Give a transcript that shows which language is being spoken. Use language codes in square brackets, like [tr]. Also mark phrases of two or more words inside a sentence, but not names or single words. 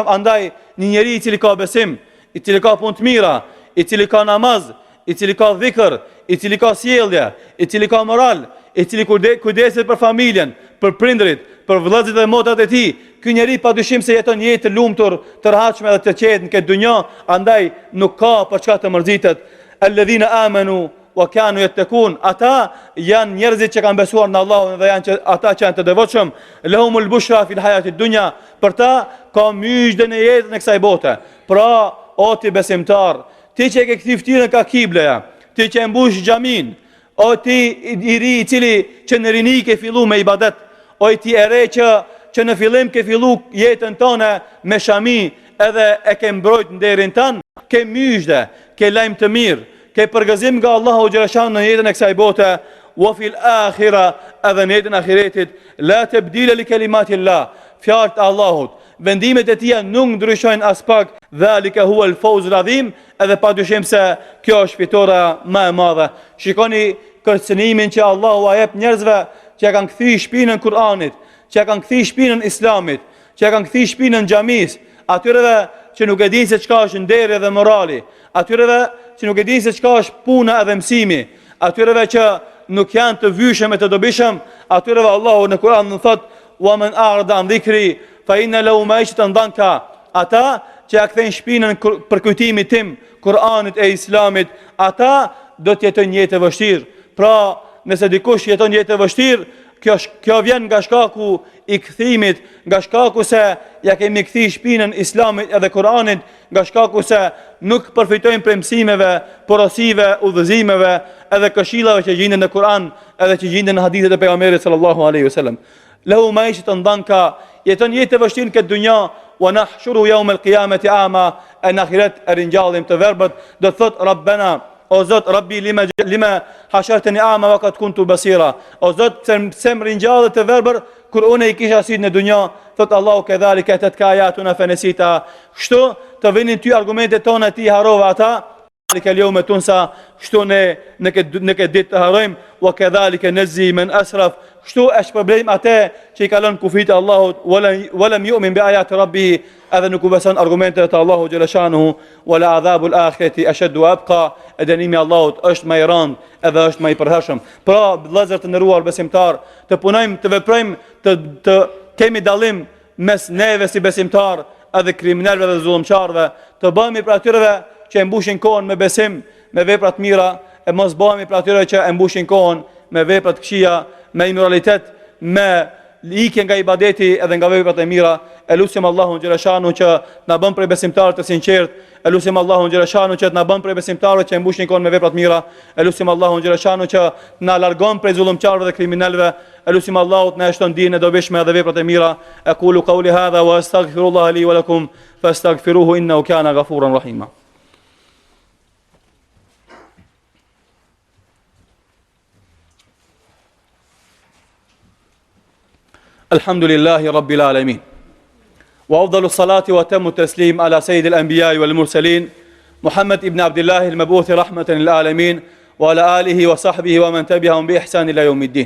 [sq] Andaj një njeri i cili ka besim, i cili ka punë të mira, i cili ka namaz, i cili ka dhikr, i cili ka sjellje, i cili ka moral, i cili kujdeset për familjen, për prindrit, për vëllezërit dhe motrat e tij, ky njeri padyshim se jeton një jetë të lumtur, të rehatshme dhe të qetë në këtë dunjë. Andaj nuk ka për çka të mërzitet. [ar] الذين آمنوا وكانوا يتقون, [sq] ata janë njerëzit që kanë besuar në Allahun dhe janë ata që janë të devotshëm. [ar] لهم البشرى في الحياة الدنيا, [sq] për ta ka myshë në jetën e kësaj bote. Pra, o ti besimtar, ti që ke kthy fytyrën ka kibleja, ti që e mbush xhamin, o ti i ri i cili që në rini ke fillu me ibadet, o ti e re që në fillim ke fillu jetën tënde me shami edhe e ke mbrojt nderin tënd, ke myshë, ke lajm të mirë, ke përgëzim nga Allahu xhaleshan në jetën e kësaj bote, [ar] وفي الآخرة, [sq] edhe në jetën e ahiretit. [ar] لا تبديل لكلمات الله, [sq] fjalët e Allahut, vendimet e tija nuk ndryshojnë as pak. [ar] ذلك هو الفوز العظيم, [sq] edhe padyshim se kjo është fitora më e madhe. Shikoni kërcënimin që Allahu a jep njerëzve që kanë kthy shpinën Kur'anit, që kanë kthy shpinën Islamit, që kanë kthy shpinën xhamis. atyreve që nuk e dinë se çka është nderi dhe morali, atyreve që nuk e dinë se çka është puna edhe mësimi, atyreve që nuk janë të vyshëm e të dobishëm, atyreve Allahu në Kur'an në thot: [ar] "ومن أعرض عن ذكري فإن له معيشة ضنكا." [sq] Ata që ja kthejnë shpinën për kujtimin tim, Kur'anit e Islamit, ata do të jetojnë jetë e vështirë. Pra, nëse dikush jeton jetë e vështirë, kjo vjen nga shkaku i kthimit, nga shkaku se ja kemi kthi shpinën Islamit edhe Kur'anit, nga shkaku se nuk përfitojmë prej mësimeve, porosive, udhëzimeve edhe këshillave që gjenden në Kur'an, edhe që gjenden në hadithet e pejgamberit [ar] صلى الله عليه وسلم. له معيشة ضنكا, [sq] jeton jetë e vështirë këtë dunja, [ar] ونحشره يوم القيامة أعمى, [sq] në ahiret e rinjallim të verbët, do thot Rabbena, o Zot, [ar] رب لم حشرتني أعمى وقد كنت بصيرا. [sq] O Zot, pse më rinjallet të verbër kur unë i kisha sytë në dunja, thot Allahu [ar] كذلك أتتك آياتنا فنسيتها. [sq] Kështu të vinin ty argumentet tona, ti harova ata. [ar] كذلك اليوم تنسى, [sq] kështu në këtë ditë të harrojmë, [ar] وكذلك نجزي من أسرف. [sq] Kështu është problem atë që i kalon kufit e Allahut, [ar] ولم يؤمن بآيات ربه, [sq] edhe nuk u beson argumentet e Allahu [ar] جل شأنه, ولعذاب الآخرة أشد وأبقى. [sq] Dënimi i Allahut është më i rënd edhe është më i përhershëm. Pra, vëllezër të nderuar besimtar, të punojmë, të veprojmë, të kemi dallim mes neve si besimtar edhe kriminalëve dhe zullumçarëve, të bëhemi për atyre që e mbushin kohën me besim, me vepra të mira, e mos bëhemi për atyre që e mbushin kohën me vepra të këqija, me imoralitet, me ikje nga ibadeti edhe nga veprat e mira. E lutim Allahun [ar] جل شأنه [sq] që na bën prej besimtarëve të sinqert. E lutim Allahun [ar] جل شأنه [sq] që na bën prej besimtarëve që e mbushin kohën me vepra të mira. E lutim Allahun [ar] جل شأنه [sq] që na largon prej zullumçarëve dhe kriminalëve. E lutim Allahut na shton dinë e dobishme dhe veprat e mira. [ar] أقول قولي هذا وأستغفر الله لي ولكم فاستغفروه إنه كان غفورا رحيما. الحمد لله رب العالمين وأفضل الصلاة وأتم التسليم على سيد الأنبياء والمرسلين محمد ابن عبد الله المبعوث رحمة للعالمين وعلى آله وصحبه ومن تبعهم بإحسان إلى يوم الدين.